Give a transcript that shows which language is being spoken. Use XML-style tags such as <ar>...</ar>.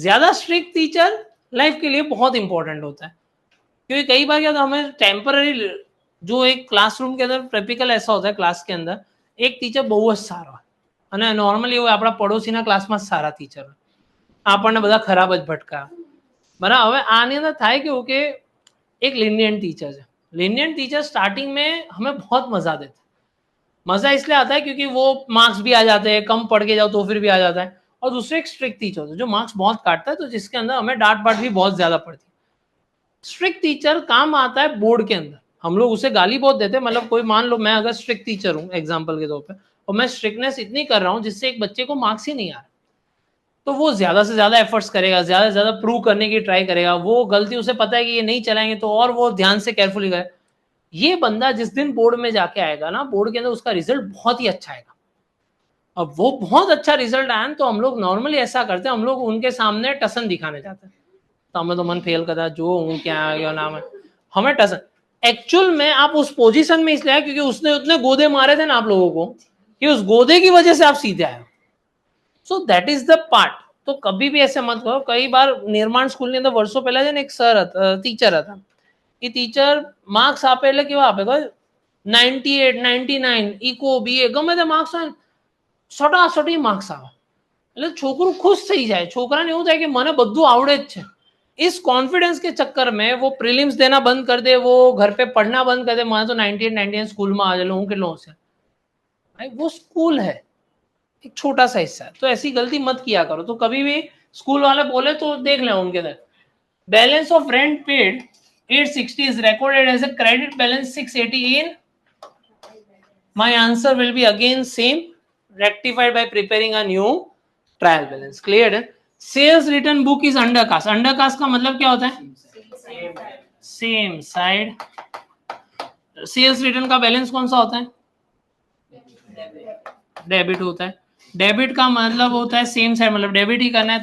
<hi>ज्यादा strict teacher life के लिए बहुत इंपॉर्टेंट होता है, क्योंकि कई बार क्या होता है हमें टेम्पररी, जो एक क्लासरूम के अंदर टिपिकल ऐसा होता है, क्लास के अंदर एक टीचर</hi> <gu>બહુ જ સારો અને નોર્મલી એવું આપણા પડોશીના ક્લાસમાં સારા ટીચર હોય, આપણને બધા ખરાબ જ ભટકા. બરાબર. હવે આની અંદર થાય કેવું કે एक lenient टीचर है.</gu> <hi>lenient टीचर स्टार्टिंग में हमें बहुत मजा देता है. मजा इसलिए आता है क्योंकि वो मार्क्स भी आ जाते हैं, कम पढ़ के जाओ तो फिर भी आ जाता है. और दूसरे एक स्ट्रिक्ट टीचर होता है जो मार्क्स बहुत काटता है, तो जिसके अंदर हमें डांट पाट भी बहुत ज्यादा पड़ती है. स्ट्रिक्ट टीचर काम आता है बोर्ड के अंदर, हम लोग उसे गाली बहुत देते हैं. मतलब कोई मान लो मैं अगर स्ट्रिक्ट टीचर हूँ एग्जाम्पल के तौर पे, और मैं स्ट्रिक्टनेस इतनी कर रहा हूँ जिससे एक बच्चे को मार्क्स ही नहीं आ रहा, तो वो ज्यादा से ज्यादा एफर्ट्स करेगा, ज्यादा से ज्यादा प्रूव करने की ट्राई करेगा. वो गलती उसे पता है कि ये नहीं चलाएंगे तो और वो ध्यान से केयरफुली करे. ये बंदा जिस दिन बोर्ड में जाके आएगा ना, बोर्ड के अंदर उसका रिजल्ट बहुत ही अच्छा आएगा. अब वो बहुत अच्छा रिजल्ट आया तो हम लोग नॉर्मली ऐसा करते हैं, हम लोग उनके सामने टसन दिखाने जाते हैं. तो हमें तो मन फेल करता जो हूँ क्या नाम है, हमें टसन. एक्चुअल में आप उस पोजीशन में इसलिए आए क्योंकि उसने उतने गोदे मारे थे ना आप लोगों को, कि उस गोदे की वजह से आप सीधे आए.</hi> <en>So that is the part.</en> <hi>तो कभी भी ऐसे मत करो. कई बार निर्माण स्कूल</hi> <gu>ની અંદર વર્ષો પહેલા છે ને એક સર હતા, ટીચર હતા. એ ટીચર માર્ક્સ આપે એટલે કેવા આપે, 98 99 ઇકો બીએ ગમે તે માર્ક્સ હોય, સટાસટી માર્ક્સ આવે એટલે છોકરું ખુશ થઈ જાય. છોકરાને એવું થાય કે મને બધું આવડે જ છે.</gu> <hi>इस कॉन्फिडेंस के चक्कर में वो प्रीलिम्स देना बंद कर दे, वो घर पे पढ़ना बंद कर दे. मैं तो 98 99 स्कूल में आ जाऊँ हूँ किलो से, भाई वो स्कूल है, एक छोटा सा हिस्सा है. तो ऐसी गलती मत किया करो. तो कभी भी स्कूल वाले बोले तो देख लें उनके अंदर</hi> <en>Balance of rent paid 860 is recorded as a credit balance 680 in. My answer will be again same, rectified by preparing a new trial balance.</en> <hi>Clear है?</hi> <en>Sales return book is undercast.</en> <hi>Undercast का मतलब क्या होता है? Same side. Sales return का balance कौन सा होता है? डेबिट होता है. डेबिट का मतलब होता है सेम साइड, मतलब डेबिट ही करना है.</hi>